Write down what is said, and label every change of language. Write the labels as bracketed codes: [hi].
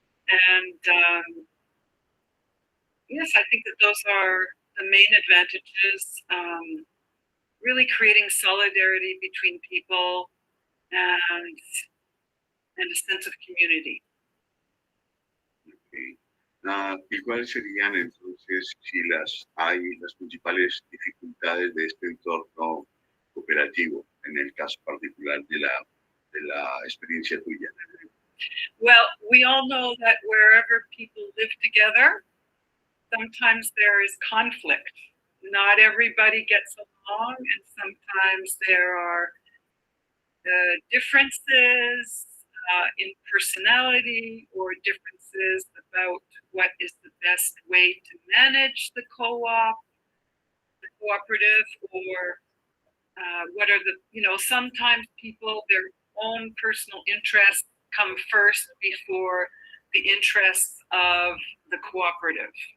[en] And yes, I think that those are the main advantages. Really creating solidarity between people and a sense of community. Okay. [es] ¿Y cuáles serían entonces, si las principales dificultades de este entorno cooperativo, en el caso particular de la experiencia tuya? [en] Well, we all know that wherever people live together, sometimes there is conflict. Not everybody gets along, and sometimes there are differences in personality or differences about what is the best way to manage the co-op, the cooperative, or what are the, sometimes people, their own personal interests come first before the interests of the cooperative.